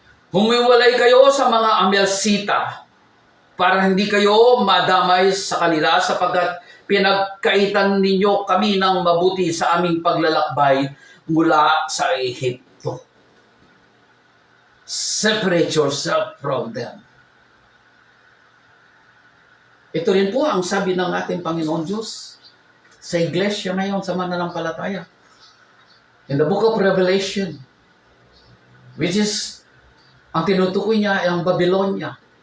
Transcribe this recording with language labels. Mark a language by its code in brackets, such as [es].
[tl] Humiwalay kayo sa mga Amelsita para hindi kayo madamay sa kanila sapagkat pinagkaitan ninyo kami ng mabuti sa aming paglalakbay mula sa Ehipto. [en] Separate yourself from them. [tl] Ito rin po ang sabi ng ating Panginoon Diyos sa iglesia ngayon sa mananampalataya. [en] In the book of Revelation, which is, [tl] ang tinutukoy niya ay ang Babylonia.